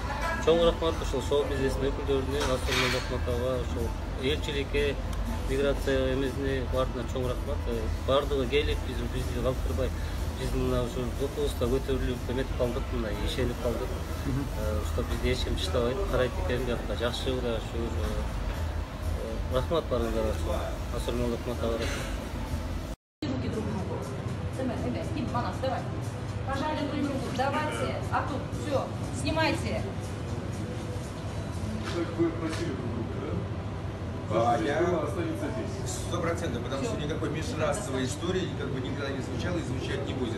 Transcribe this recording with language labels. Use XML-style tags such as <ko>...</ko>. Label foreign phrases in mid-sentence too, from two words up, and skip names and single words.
<ky>Чоң рахмат ушул шоу бизнестин өкүлдөрүнө, Асоль Молдахматовага, ошол элчиликке, миграция эмесине баарына чоң рахмат. Баардыгы келип, бизди калтырбай, биз мына ушу допустта көтөрүлүп эметип калдык, мындай ишенип калдык. Что бизди эч ким таштабайт, карайт экен, биякта жакшы, Кудайга шүгүр. Рахмат барыңыздарга, Асоль Молдахматовага.</ky> <ru>Руки друг другу. Манас, давай. Пожали друг другу. Давайте. А тут все. Снимайте. Вы просили друг друга, да? Я 100%, потому что никакой межрасовой истории как бы никогда не звучало и звучать не будет.</ru>